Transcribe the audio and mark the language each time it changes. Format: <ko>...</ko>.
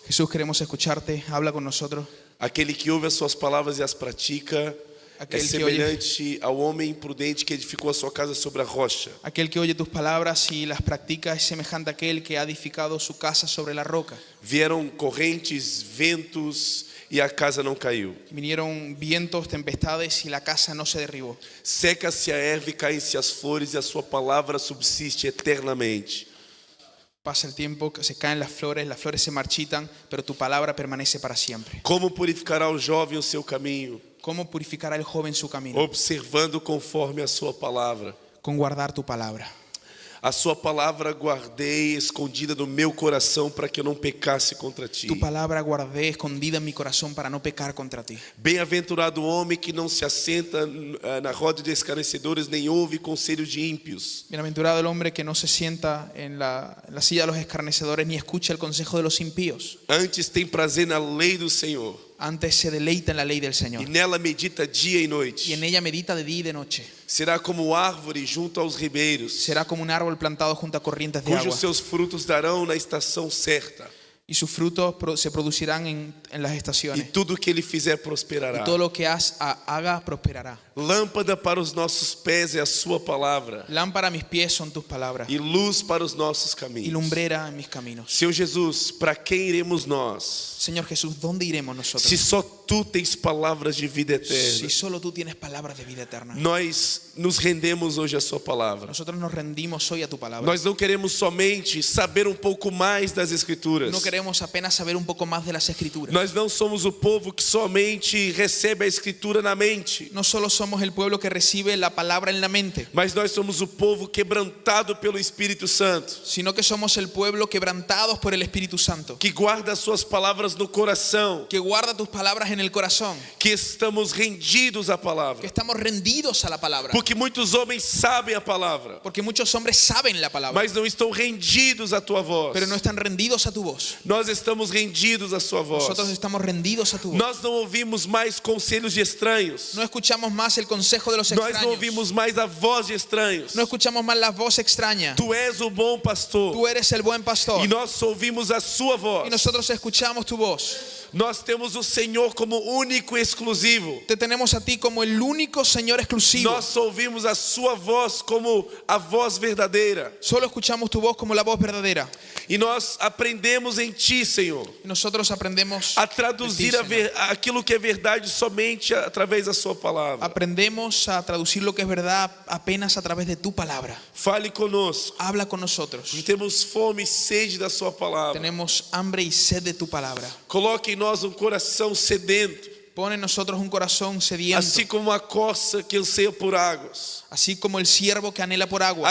<es>Jesús, queremos escucharte, habla con nosotros.</es> <pt>Aquele que ouve as suas palavras e as pratica é semelhante ao homem imprudente que edificou a sua casa sobre a rocha.</pt> <es>Aquel que oye tus palabras y las practica es semejante a aquel que ha edificado su casa sobre la roca.</es> <pt>Vieram correntes, ventos e a casa não caiu.</pt> <es>Vinieron vientos, tempestades y la casa no se derribó.</es> <pt>Seca-se a erva e caem-se as flores e a sua palavra subsiste eternamente.</pt> <es>Pasa el tiempo, se caen las flores se marchitan, pero tu palabra permanece para siempre.</es> <pt>Como purificará o jovem o seu caminho?</pt> <es>¿Cómo purificará el joven su camino?</es> <pt>Observando conforme a sua palavra.</pt> <es>Con guardar tu palabra.</es> <pt>A sua palavra guardei escondida no meu coração para que eu não pecasse contra ti.</pt> <es>Tu palabra guardé escondida en mi corazón para no pecar contra ti.</es> <pt>Bem-aventurado o homem que não se assenta na roda de escarnecedores, nem ouve conselho de ímpios.</pt> <es>Bienaventurado el hombre que no se sienta en la silla de los escarnecedores ni escucha el consejo de los impíos.</es> <pt>Antes tem prazer na lei do Senhor.</pt> <es>Antes se deleita en la ley del Señor.</es> <pt>E nela medita dia e noite.</pt> <es>Y en ella medita de día y de noche.</es> <pt>Será como árvore junto aos ribeiros.</pt> <es>Será como un árbol plantado junto a corrientes de agua.</es> <pt>Cujos seus frutos darão na estação certa.</pt> <es>Y sus frutos se producirán en las</es> <pt>E</pt> <es>estaciones.</es> <pt>tudo que ele fizer prosperará.</pt> <es>Y todo lo que haga prosperará.</es> <pt>Lâmpada para os nossos pés é a sua palavra.</pt> <es>Lámpara a mis pies son tus palabras.</es> <pt>E luz para os nossos</pt> <es>Y</es> <pt>caminhos.</pt> <es>lumbrera en mis caminos.</es> <pt>Senhor Jesus, para quem iremos nós?</pt> <es>Señor Jesús, ¿dónde iremos nosotros?</es> <pt>Se só tu tens palavras de vida eterna.</pt> <es>Si solo tú tienes palabras de vida eterna.</es> <pt>Nós nos rendemos hoje à sua palavra.</pt> <es>Nosotros nos rendimos hoy a tu palabra.</es> <pt>Nós não queremos somente saber pouco mais das Escrituras.</pt> <es>No queremos apenas saber un poco más de las Escrituras.</es> <pt>Nós não somos o povo que somente recebe a Escritura na mente.</pt> <es>No solo somos el pueblo que recibe la palabra en la mente,</es> <pt>Mas nós somos o povo quebrantado pelo Espírito Santo.</pt> <es>sino que somos el pueblo quebrantados por el Espíritu Santo,</es> <pt>Que guarda as suas palavras no coração.</pt> <es>que guarda tus palabras en el corazón,</es> <pt>Que estamos rendidos à</pt> <es>que</es> <pt>palavra.</pt> <es>estamos rendidos a la palabra.</es> <pt>Porque muitos homens sabem a palavra.</pt> <es>Porque muchos hombres saben la palabra,</es> <pt>Mas não estão rendidos à tua voz.</pt> <es>pero no están rendidos a tu voz.</es> <pt>Nós estamos rendidos à sua voz.</pt> <es>Nosotros estamos rendidos a tu voz.</es> <pt>Nós não ouvimos mais conselhos de estranhos.</pt> <es>No escuchamos más el consejo de los</es> <pt>Nós não</pt> <es>extraños.</es> <pt>ouvimos mais a voz de estranhos.</pt> <es>No escuchamos más la voz extraña.</es> <pt>Tu és o bom pastor.</pt> <es>Tú eres el buen pastor.</es> <pt>E nós só ouvimos a sua voz.</pt> <es>Y nosotros escuchamos tu voz.</es> <pt>Nós temos o Senhor como único e exclusivo.</pt> <es>Te tenemos a ti como el único Señor exclusivo.</es> <pt>Nós só ouvimos a sua voz como a voz verdadeira.</pt> <es>Solo escuchamos tu voz como la voz verdadera.</es> <pt>E nós aprendemos em Ti, Senhor,</pt> <es>Y nosotros aprendemos</es> <pt>a traduzir</pt> <es>de ti, Señor.</es> <pt>aquilo que é verdade somente através da Sua palavra.</pt> <es>Aprendemos a traducir lo que es verdad apenas a través de tu palabra.</es> <pt>Fale conosco.</pt> <es>Habla con nosotros.</es> <pt>Temos fome e sede da Sua palavra.</pt> <es>Tenemos hambre y sed de tu palabra.</es> <pt>Coloque em nós coração sedento,</pt> <es>Pon en nosotros un corazón sediento,</es> <pt>assim como a corça que anseia por águas,</pt> <es>así como el ciervo que anhela por aguas,</es>